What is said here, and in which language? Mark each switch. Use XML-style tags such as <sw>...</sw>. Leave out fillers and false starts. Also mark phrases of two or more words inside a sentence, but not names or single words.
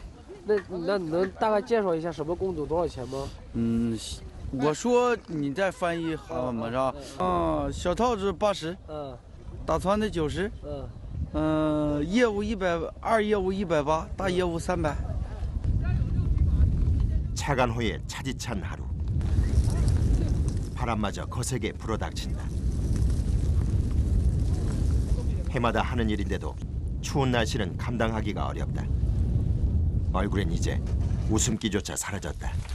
<zh>那你能大概介绍一下什么工种多少钱吗？我说你再翻译韩文嘛，是吧？小套子80，大船的90，业务100，二业务180，大业务300。</zh> <ko>차간호의 차디찬 하루. 바람마저 거세게 불어닥친다. 해마다 하는 일인데도 추운 날씨는 감당하기가 어렵다. 얼굴엔 이제 웃음기조차 사라졌다.</ko>